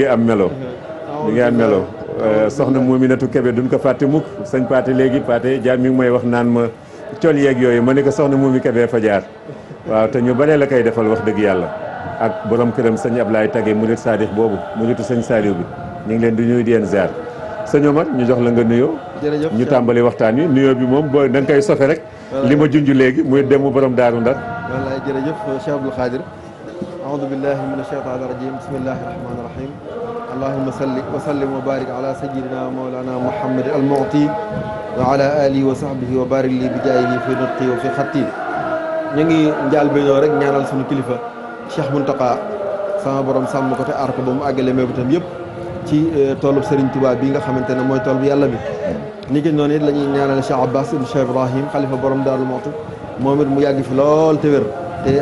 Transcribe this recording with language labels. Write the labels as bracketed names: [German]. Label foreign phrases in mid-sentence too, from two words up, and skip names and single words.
[Wolof] am melo mi ngi am melo soxna Mominatou Kébé duñ ko fàtte mukk sëñ Paate léegi Paate jaar mi ngi may wax naan ma col yeeg yooyu ma ne ko soxna Momi Kébé fa jaar waaw te ñu baree la koy defal wax dëgg yàlla ak borom këram sëñ Ablaye Tage murit Sadix boobu muritu sëñ Saliou bi ñu ngi leen di nuyu di leen ziar sëñ Omar ñu jox la nga nuyoo ñu tàmbali waxtaan wi nuyoo bi moom boo da nga koy sofe rek li ma junj léegi muy demu borom Daaru Ndar wallaay jërëjëf [Arabic] Cheikh Abdoul Khadir أعوذ بالله من الشيطان الرجيم بسم الله الرحمن الرحيم اللهم صل وسلم وبارك على سيدنا مولانا محمد المعطي وعلى آله وصحبه وبارك لي بجاهه في نطقي وفي خطي [Wolof] ñu ngi njaal bénoo rek ñaanal suñu kilifa Cheikh Mountakha sama borom sàmm ko te aar ko ba mu àggale mébatam yëpp ci toolub Serigne Touba bi nga xamante ne mooy tool bu yàlla bi ni ki noonu it la ñuy ñaanal Cheikh Abbas ibn Cheikh Ibrahim xalifa borom Daaru Muxti moom it mu yàgg fi lool te wér te